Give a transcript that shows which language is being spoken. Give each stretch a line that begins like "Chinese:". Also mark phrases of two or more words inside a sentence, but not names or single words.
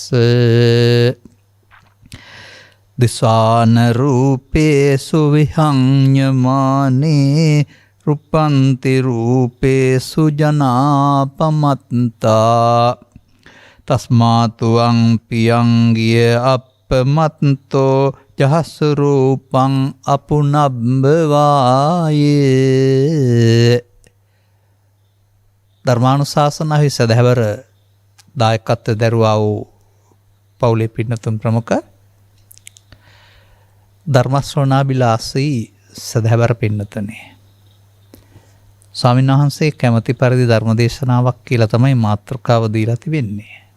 Pali: දිසාන රූපේසු විහඤ්ඤමානේ රුප්පන්ති රූපේසු ජනාපමත්තා තස්මාතු පියංගිය අප්පමත්තෝ ජහස් රූපං අපුනබ්බවායේ.
Sinhala: ධර්මානුශාසනාවේ සදහැවර දායකත්ව දරුවා වූ පවුලේ පින්නතුන් ප්‍රමුඛ ධර්ම ශ්‍රවණාබිලාසී සදහැවර පින්නතනේ, ස්වාමීන් වහන්සේ කැමැති පරිදි ධර්ම දේශනාවක් කියලා තමයි මාතෘකාව දීලා තිබෙන්නේ.